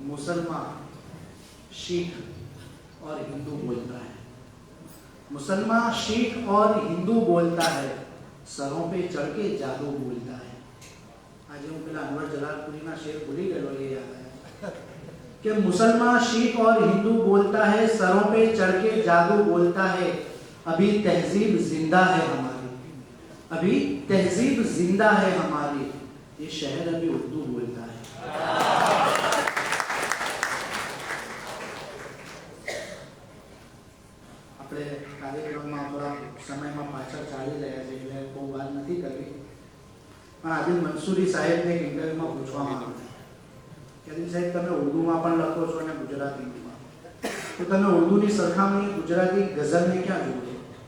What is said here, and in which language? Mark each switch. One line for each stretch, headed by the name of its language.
Hindi: मुसलमान शीख और हिंदू बोलता है. मुसलमान शीख और हिंदू बोलता है. सरों पे चढ़ के जादू बोलता है.
Gujarati: आज હું પેલા અનવર જલાલપુરીના શેર ભૂલી ગયો એ યાદ આયા
Hindi: कि मुसलमान शीख और हिंदू बोलता है. सरों पे चढ़ के जादू बोलता है. अभी तहजीब जिंदा है हमारी. अभी तहजीब जिंदा है हमारी. ये शहर अभी उर्दू बोलता है.
Gujarati: આપણે કાર્યક્રમમાં થોડા સમયમાં પાછળ ચાલી રહ્યા છે એટલે બહુ વાત નથી કરવી. પણ આદિલ મંસૂરી સાહેબને એક ઇન્ટરવ્યુમાં પૂછવામાં આવ્યું કે આદિલ સાહેબ તમે ઉર્દુમાં પણ લખો છો અને ગુજરાતીમાં, તો તમે ઉર્દુની સરખામણી ગુજરાતી ગઝલને ક્યાં જુઓ છો?